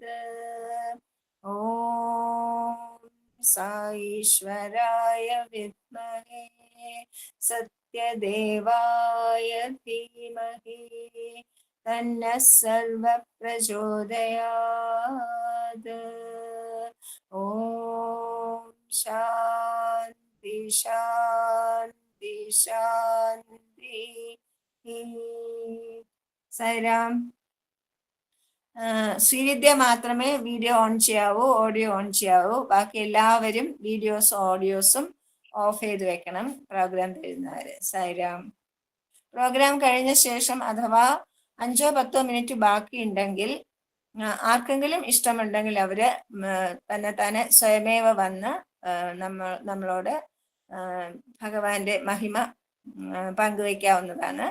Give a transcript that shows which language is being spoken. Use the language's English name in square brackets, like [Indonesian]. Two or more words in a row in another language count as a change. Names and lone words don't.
[Sanskrit] ॐ ईश्वराय विद्महे सत्यदेवाय धीमहि तन्नः सर्वः प्रचोदयात्। ॐ शान्ति शान्ति शान्ति। [Malayalam] സൈറാം. ശ്രീവിദ്യ മാത്രമേ [English] video on [Malayalam] ചെയ്യാവൂ, [English] audio on [Malayalam] ചെയ്യാവൂ. ബാക്കി എല്ലാവരും വീഡിയോസും ഓഡിയോസും ഓഫ് ചെയ്ത് വെക്കണം പ്രോഗ്രാം തരുന്നവര്. സൈറാം. പ്രോഗ്രാം കഴിഞ്ഞ ശേഷം അഥവാ 5-10 മിനിറ്റ് ബാക്കിയുണ്ടെങ്കിൽ ആർക്കെങ്കിലും ഇഷ്ടമുണ്ടെങ്കിൽ അവര് തന്നെ സ്വയമേവ വന്ന് നമ്മളോട് ഭഗവാന്റെ മഹിമ പങ്കുവയ്ക്കാവുന്നതാണ്.